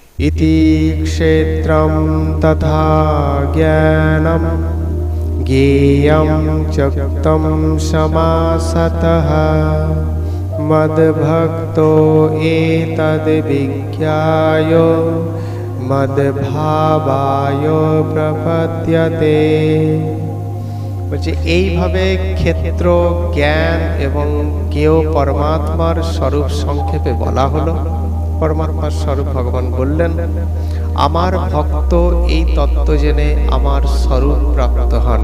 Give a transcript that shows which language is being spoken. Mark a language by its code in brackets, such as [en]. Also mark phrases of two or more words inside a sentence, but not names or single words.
[sa] इति क्षेत्रं तथा ज्ञानं ज्ञेयं चक्तं समासतः मद्भक्तो एतद्विज्ञाय मद्भावाय प्रपद्यते। [bn] বলছে এইভাবে ক্ষেত্র, জ্ঞান এবং কেউ পরমাত্মার স্বরূপ সংক্ষেপে বলা হলো। পরমাত্মার স্বরূপ ভগবান বললেন, আমার ভক্ত এই তত্ত্ব জেনে আমার স্বরূপ প্রাপ্ত হন।